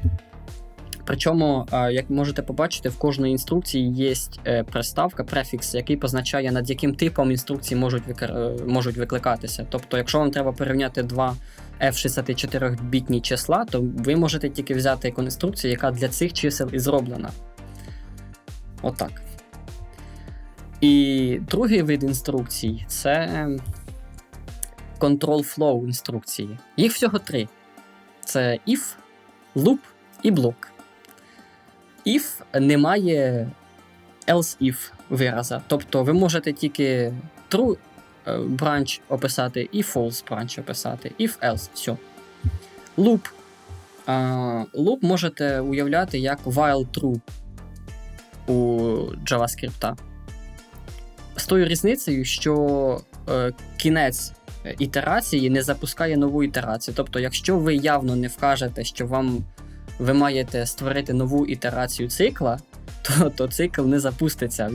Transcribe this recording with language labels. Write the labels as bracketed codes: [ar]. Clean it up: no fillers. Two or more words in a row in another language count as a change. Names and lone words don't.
[uk] Причому, як можете побачити, в кожній інструкції є приставка, префікс, який позначає, над яким типом інструкції можуть викликатися. Тобто, якщо вам треба порівняти два F64-бітні числа, то ви можете тільки взяти інструкцію, яка для цих чисел і зроблена. Отак. І другий вид інструкцій – це [en] control flow [uk] інструкції. Їх всього 3. Це if, loop і block. If немає else-if вираза. Тобто ви можете тільки [en] true branch [uk] описати і [en] false branch [uk] описати. If, else. Все. Loop. Loop можете уявляти як [en] while true [uk] у JavaScript. З тою різницею, що кінець ітерації не запускає нову ітерацію. Тобто, якщо ви явно не вкажете, що ви маєте створити нову ітерацію цикла, то цикл не запуститься.